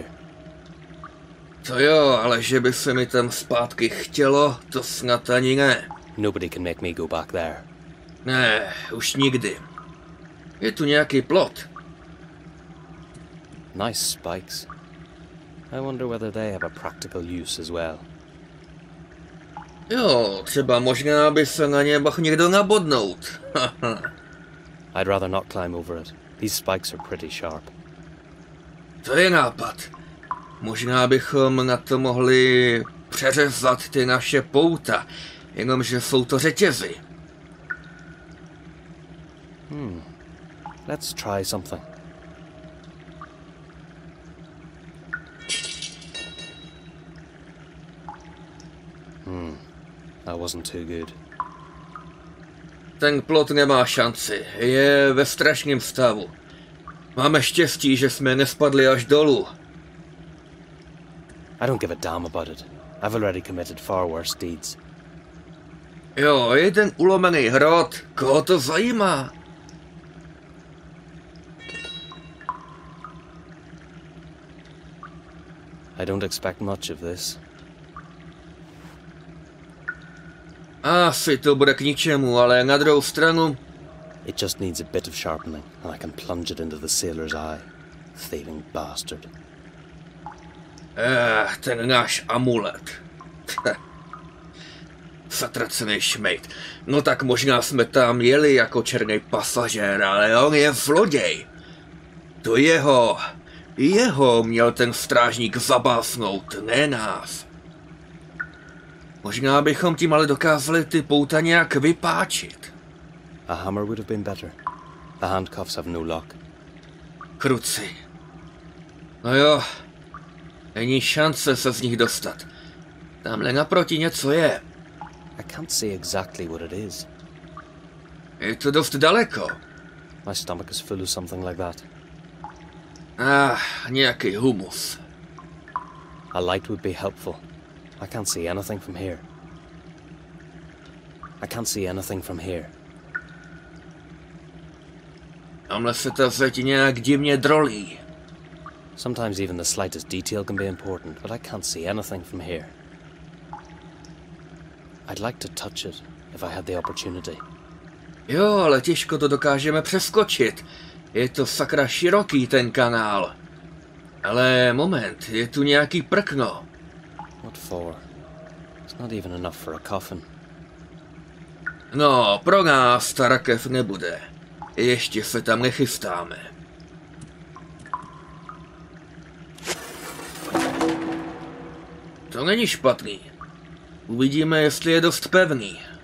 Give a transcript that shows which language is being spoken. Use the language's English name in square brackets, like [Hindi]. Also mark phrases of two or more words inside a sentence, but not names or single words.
[Czech] To jo, ale že by se mi tam zpátky chtělo, to snad ani ne. [English] Nobody can make me go back there. [Czech] Ne, už nikdy. Je tu nějaký plot. [English] Nice spikes. I wonder whether they have a practical use as well. [Czech] Jo, třeba možná by se na ně mohl někdo nabodnout. [English] I'd rather not climb over it. These spikes are pretty sharp. [Czech] To je nápad. Možná bychom na to mohli přeřezat ty naše pouta, jenomže jsou to řetězy. [English] Let's try something. That wasn't too good. [Czech] Ten plot nemá šanci, je ve strašném stavu. Máme štěstí, že jsme nespadli až dolů. [English] I don't give a damn about it. I've already committed far worse deeds. [Czech] Jo, jeden ulomený hrot, koho to zajímá? [English] I don't expect much of this. [Czech] Asi to bude k ničemu, ale na druhou stranu... [English] It just needs a bit of sharpening, and I can plunge it into the sailor's eye. Thieving bastard. [Czech] Ten náš amulet. Zatracený šmejt. No tak možná jsme tam jeli jako černý pasažér, ale on je zloděj. To jeho měl ten strážník zabásnout, ne nás. Možná bychom tím ale dokázali ty pouta nějak vypáčit. [English] A hammer would have been better. The handcuffs have no lock. [Czech] Kruci. No jo, není šance se z nich dostat. Tamhle naproti něco je. [English] I can't see exactly what it is. [Czech] Je to dost daleko. [English] My stomach is full of something like that. [Czech] Nějaký humus. [English] A light would be helpful. I can't see anything from here. I can't see anything from here. [Czech] Tamhle se ta zeď nějak divně drolí. [English] Sometimes even the slightest detail can be important, but I can't see anything from here. I'd like to touch it, if I had the opportunity. [Czech] Jo, ale těžko to dokážeme přeskočit. Je to sakra široký ten kanál. Ale moment, je tu nějaký prkno. [English] What for? It's not even enough for a coffin. [Czech] No, pro nás ta rakev nebude. Ještě se tam nechystáme. To není špatný. Uvidíme, jestli je dost pevný.